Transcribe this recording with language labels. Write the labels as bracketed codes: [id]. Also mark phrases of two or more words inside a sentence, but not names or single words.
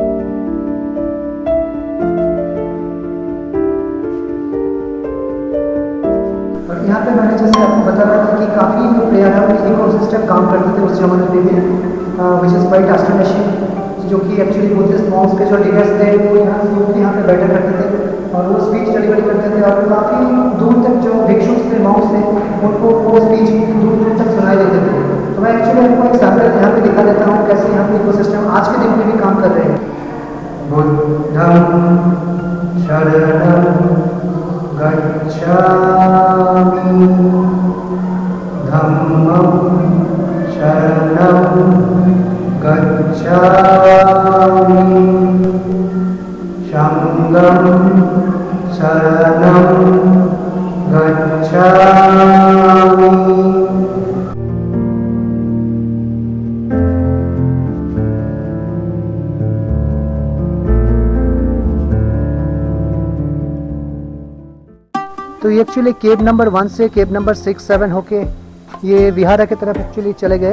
[hi] यहाँ पे मैंने जैसे आपको बता रहा था कि काफ़ी [en] prayer hall [hi] में इकोसिस्टम काम करते थे उस जमाने में भी, [en] which is quite astonishing, [hi] जो कि एक्चुअली [en] Buddhist monks [hi] के जो लीडर्स थे वो यहाँ पे बैठा करते थे थे और काफ़ी दूर तक जो भिक्षुक थे, मॉन्क्स थे, उनको वो स्पीच दूर दूर तक सुनाई देते थे। तो मैं एक्चुअली आपको एक सैम्पल यहाँ पे दिखा देता हूँ कैसे यहाँ पे इकोसिस्टम आज के दिन में भी काम कर रहे हैं। [pi] बुद्धं शरणं गच्छामि, धम्मं शरणं गच्छामि, संघं शरणं गच्छामि। [hi] तो ये एक्चुअली [en] cave number [hi] 1 से [en] cave number [hi] 6, 7 होके ये विहारा की तरफ एक्चुअली चले गए।